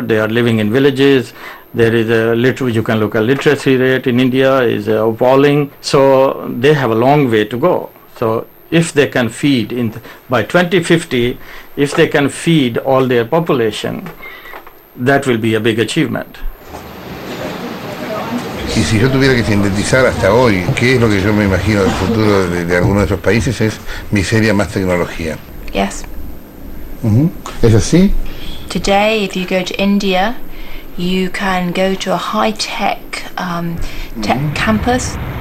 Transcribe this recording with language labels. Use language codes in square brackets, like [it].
[en] They are living in villages. There is you can look at literacy rate in India is appalling. So they have a long way to go. So if they can feed by 2050, if they can feed all their population, that will be a big achievement. [es] Y si yo tuviera que sintetizar hasta hoy, ¿qué es lo que yo me imagino del futuro de algunos de esos países? Es miseria más tecnología. [en] Yes. [es] ¿Es así? [en] Today, if you go to India, you can go to a high-tech tech campus.